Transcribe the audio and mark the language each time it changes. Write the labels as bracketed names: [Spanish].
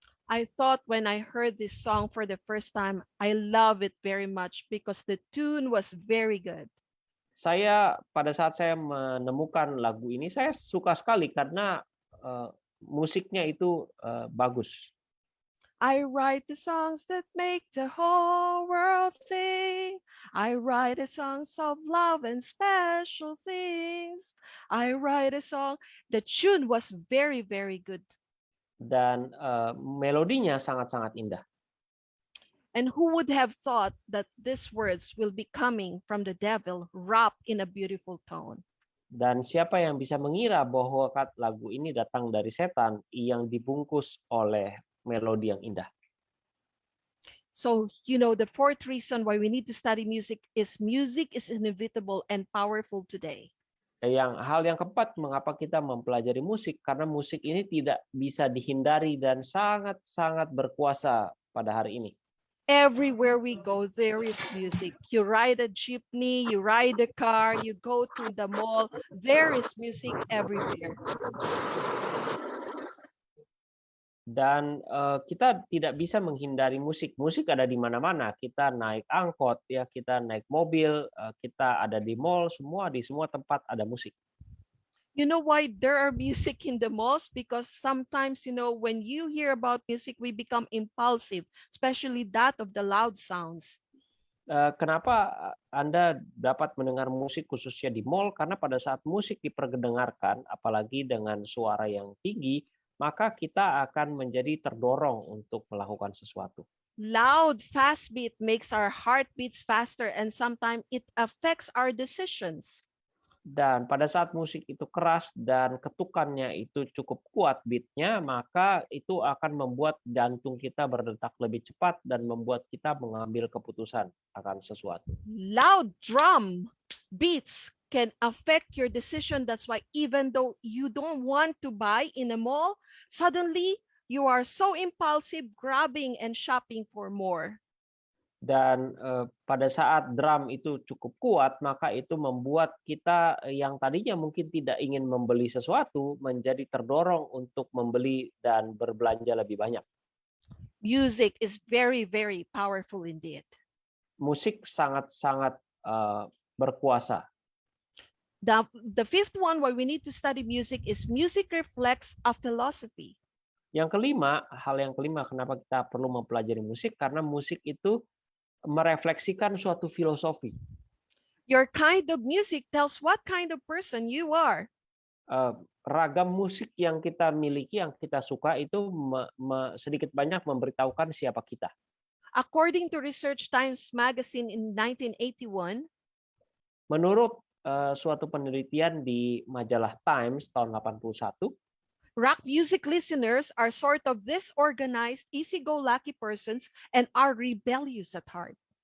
[English] I thought when I heard this song for the first time, I love it very much because the tune was very good. [Indonesian] Saya pada saat saya menemukan lagu ini, saya suka sekali karena musiknya itu bagus. [English] I write the songs that make the whole world sing. I write the songs of love and special things. I write a song. The tune was very, very good. [Indonesian] Dan melodinya sangat-sangat indah. [English] And who would have thought that these words will be coming from the devil wrapped in a beautiful tone? [Indonesian] Dan siapa yang bisa mengira bahwa lagu ini datang dari setan yang dibungkus oleh melodi yang indah. [English] So, the fourth reason why we need to study music is inevitable and powerful today. [Indonesian] Hal yang keempat mengapa kita mempelajari musik, karena musik ini tidak bisa dihindari dan sangat-sangat berkuasa pada hari ini. [English] Everywhere we go, there is music. You ride a jeepney, you ride a car, you go to the mall, there is music everywhere. [Indonesian] Dan kita tidak bisa menghindari musik. Musik ada di mana-mana. Kita naik angkot, ya, kita naik mobil, kita ada di mall, di semua tempat ada musik. [English] You know why there are music in the malls? Because sometimes, when you hear about music, we become impulsive, especially that of the loud sounds. [Indonesian] Kenapa Anda dapat mendengar musik khususnya di mall? Karena pada saat musik diperdengarkan, apalagi dengan suara yang tinggi, maka kita akan menjadi terdorong untuk melakukan sesuatu. [English] Loud, fast beat makes our heart beats faster, and sometimes it affects our decisions. [Indonesian] Dan pada saat musik itu keras dan ketukannya itu cukup kuat beatnya, maka itu akan membuat jantung kita berdetak lebih cepat dan membuat kita mengambil keputusan akan sesuatu. [English] Loud drum beats can affect your decision. That's why even though you don't want to buy in a mall, suddenly you are so impulsive, grabbing and shopping for more. [Indonesian] Dan pada saat drum itu cukup kuat, maka itu membuat kita yang tadinya mungkin tidak ingin membeli sesuatu menjadi terdorong untuk membeli dan berbelanja lebih banyak. [English] Music is very, very powerful indeed. [Indonesian] Musik sangat-sangat berkuasa. [English] The fifth one why we need to study music is music reflects a philosophy. [Indonesian] Hal yang kelima kenapa kita perlu mempelajari musik, karena musik itu merefleksikan suatu filosofi. [English] Your kind of music tells what kind of person you are. [Indonesian] Ragam musik yang kita miliki, yang kita suka itu sedikit banyak memberitahukan siapa kita. [English] According to Research Times magazine in 1981, [Indonesian] menurut suatu penelitian di majalah Times tahun 81, [English] rock music listeners are sort of disorganized, easy-go-lucky persons and are rebellious at heart.